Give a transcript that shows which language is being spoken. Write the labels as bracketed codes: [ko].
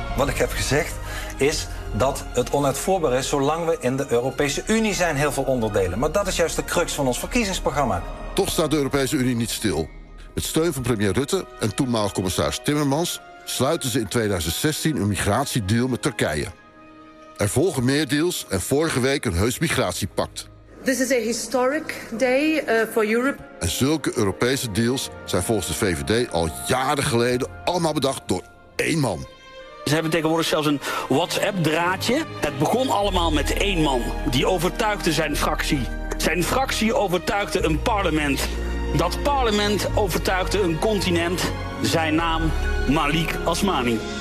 [nl] Wat ik heb gezegd is dat het onuitvoerbaar is zolang we in de Europese Unie zijn, heel veel onderdelen. Maar dat is juist de crux van ons verkiezingsprogramma. Toch staat de Europese Unie niet stil. Met steun van premier Rutte en toenmalig commissaris Timmermans sluiten ze in 2016 een migratiedeal met Turkije. Er volgen meer deals en vorige week een heus migratiepact. [en] This is a historic day for Europe. [nl] En zulke Europese deals zijn volgens de VVD al jaren geleden allemaal bedacht door één man. Ze hebben tegenwoordig zelfs een WhatsApp-draadje. Het begon allemaal met één man die overtuigde zijn fractie. Zijn fractie overtuigde een parlement. Dat parlement overtuigde een continent, zijn naam Malik Asmani.